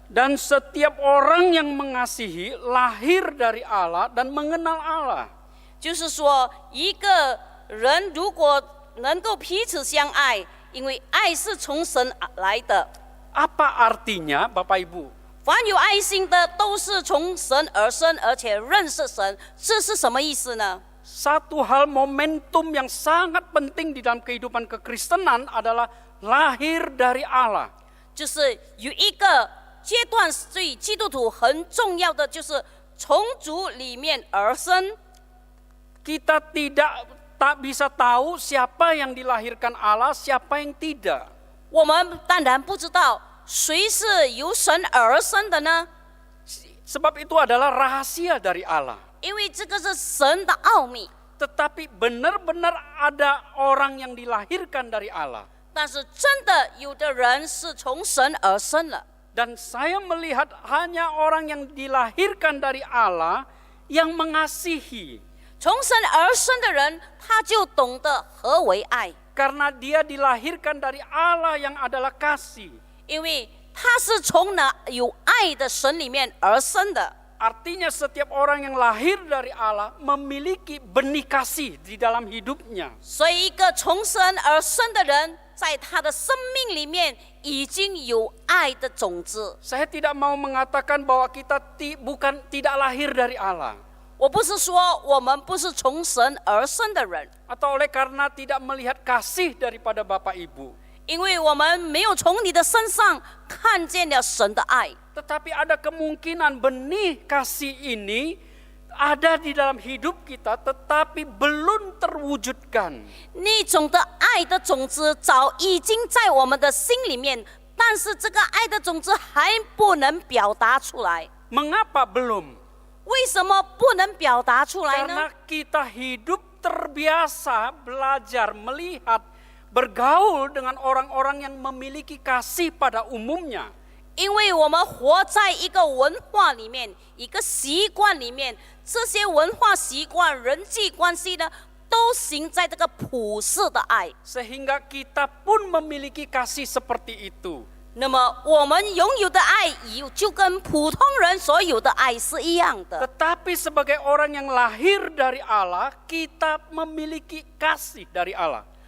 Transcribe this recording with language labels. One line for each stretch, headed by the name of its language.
Indonesian: Dan setiap orang yang mengasihi lahir dari Allah dan mengenal Allah.
Chinese: 就是说，一个人如果能够彼此相爱，因为爱是从神来的。
Indonesian: Apa artinya, Bapak Ibu?
Chinese: 凡有爱心的，都是从神而生，而且认识神。这是什么意思呢？
Indonesian: Satu hal momentum yang sangat penting di dalam kehidupan kekristenan adalah lahir dari Allah.
Chinese: 就是有一个阶段对基督徒很重要的，就是从主里面而生。
Indonesian: Kita tak bisa tahu siapa yang dilahirkan Allah, siapa yang tidak.
Chinese: 我们当然不知道谁是由神而生的呢？
Indonesian: Sebab itu adalah rahasia dari Allah.
Chinese: 因为这个是神的奥秘。
Indonesian: Tetapi benar-benar ada orang yang dilahirkan dari Allah.
Chinese: 但是真的有的人是从神而生了。
Indonesian: Dan saya melihat hanya orang yang dilahirkan dari Allah yang mengasihi.
Chinese: 从神而生的人，他就懂得何为爱，
Indonesian: Karena dia dilahirkan dari Allah yang adalah kasih.
Chinese: 因为他是从那有爱的神里面而生的。
Indonesian: Artinya setiap orang yang lahir dari Allah memiliki benih kasih di dalam hidupnya.
Chinese: 所以，一个从神而生的人，在他的生命里面已经有爱的种子。
Indonesian: Saya tidak mau mengatakan bahwa kita tidak lahir dari Allah.
Chinese: 我不是说我们不是从神而生的人，
Indonesian: Atau oleh karena tidak melihat kasih daripada Bapak Ibu.
Chinese: 因为我们没有从你的身上看见了神的爱。
Indonesian: Tetapi ada kemungkinan benih kasih ini ada di dalam hidup kita tetapi belum terwujudkan.
Chinese: 那种的爱的种子早已经在我们的心里面，但是这个爱的种子还不能表达出来。
Indonesian: Mengapa belum?
Chinese: 为什么不能表达出来呢？
Indonesian: Karena kita hidup terbiasa belajar, melihat, bergaul dengan orang-orang yang memiliki kasih pada umumnya.
Chinese: 因为我们活在一个文化里面，一个习惯里面，这些文化习惯、人际关系呢，都行在这个普世的爱。
Indonesian: Sehingga kita pun memiliki kasih seperti itu.
Chinese: 那么我们拥有的爱，就跟普通人所有的爱是一样的。
Indonesian: Tetapi sebagai orang yang lahir dari Allah, kita memiliki kasih dari Allah.